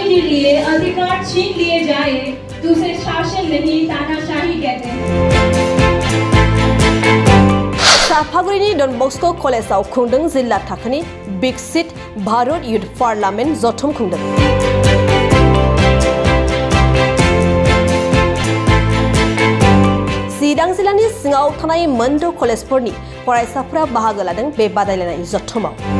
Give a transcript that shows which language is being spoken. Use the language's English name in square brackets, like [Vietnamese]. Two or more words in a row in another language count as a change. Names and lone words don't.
[Hindi] के लिए अधिकार छीन लिए जाए तो उसे शासन नहीं तानाशाही कहते हैं। [Bodo] साफागुरिनि डन बस्को कलेजाव खुंदों जिल्ला थाखोनि बिकसित भारत युथ पार्लामेन्ट जथुम खुंदों। चिरां जिल्लानि सिङाव थानाय मोनद' कलेजफोरनि फरायसाफोरा बाहागो लादों बे बादायलायनाय जथुमाव।